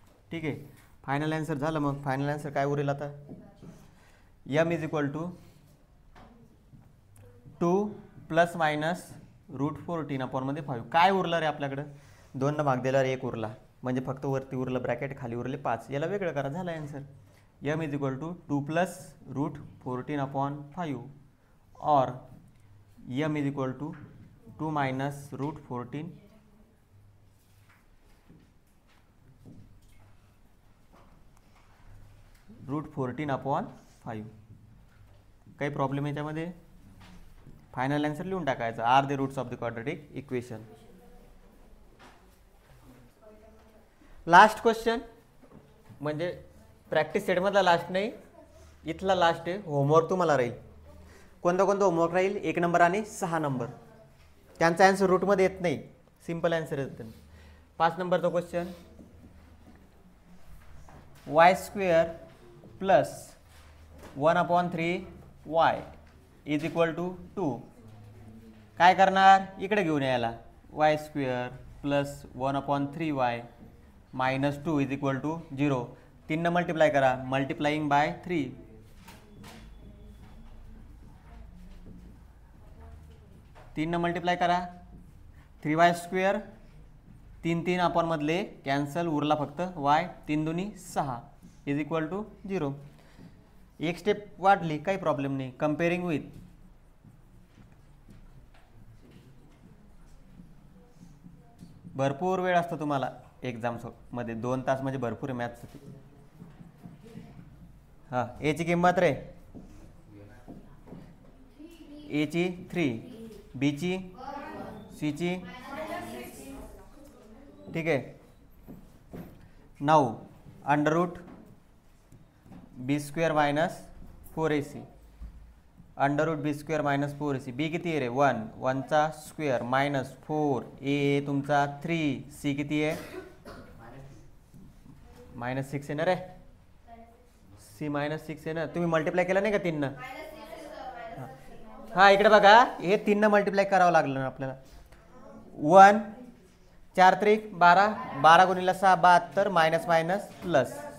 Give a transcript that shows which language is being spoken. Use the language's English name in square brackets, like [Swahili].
[Marathi] ठीक आहे, final answer झालं. मग फायनल आन्सर काय उरेल आता? [English] m is equal to 2 plus minus √14 upon [Marathi] मध्ये 5. काय उरलं रे आपल्याकडं? 2 न भाग दिल्यावर 1 उरला, म्हणजे फक्त वरती उरलं ब्रॅकेट, खाली उरले 5. याला वेगळं करा, झालं answer. [English] M is equal to 2 plus √14 upon 5 और m is equal to 2 minus √14 upon 5. [Marathi] काही प्रॉब्लेम याच्यामध्ये? फायनल आन्सर लिहून टाकायचं. [English] Are the roots of the quadratic equation. [Marathi] Last question म्हणजे प्रॅक्टिस सेटमधला लास्ट नाही, इथला लास्ट आहे. होमवर्क तुम्हाला राहील. कोणता होमवर्क राहील? 1 नंबर आणि 6 नंबर. त्यांचा आन्सर रूटमध्ये येत नाही, सिंपल आन्सर येतं. 5 नंबरचा question [English] Y square plus 1/3 y is equal to 2. [Marathi] काय करणार, इकडे घेऊन यायला, [English] Y square plus 1/3 y minus 2 is equal to 0. [Marathi] 3 न मल्टिप्लाय करा, [English] Multiplying by 3. [Marathi] 3 न मल्टिप्लाय करा, 3y स्क्वेअर, 3 आपण मधले कॅन्सल, उरला फक्त y, 3 दुनी 6 [English] Is equal to 0. [Marathi] एक स्टेप वाढली, काही प्रॉब्लेम नाही. [English] comparing with [Marathi] भरपूर वेळ असतो तुम्हाला एक्झाम्स मध्ये, 2 तास म्हणजे भरपूर आहे मॅथ्ससाठी. हां, एची किंमत रे, एची 3, बीची, सीची, ठीक आहे. [English] 9 under root b square minus 4ac, under root b square minus 4ac. [Marathi] बी किती आहे रे, 1, 1चा स्क्वेअर मायनस 4, ए तुमचा 3, सी किती आहे मायनस 6 आहे ना रे, सी मायनस 6 आहे ना. तुम्ही मल्टिप्लाय केला नाही का 3 न? हां, इकडे बघा, हे 3 न मल्टिप्लाय करावं लागलं ना आपल्याला. 1 4 त्रिक 12, 12 गुणिले 6 72, [English] Minus minus plus.